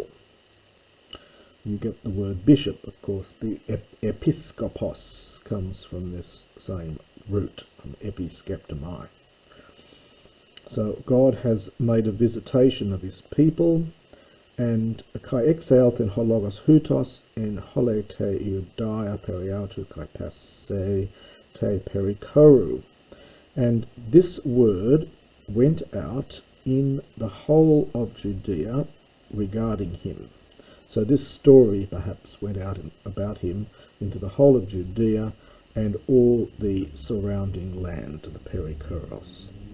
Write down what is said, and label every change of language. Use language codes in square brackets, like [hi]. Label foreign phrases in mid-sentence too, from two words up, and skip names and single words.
[en] You get the word bishop, of course. The episkopos comes from this same root, from episkeptomai. So God has made a visitation of his people, and [el] καὶ ἐξῆλθεν ὁ λόγος οὗτος ἐν ὅλῃ τῇ Ἰουδαίᾳ περὶ αὐτοῦ καὶ πάσῃ τῇ περιχώρῳ. [en] And this word went out in the whole of Judea regarding him. So this story perhaps went out about him into the whole of Judea and all the surrounding land, the perikoros.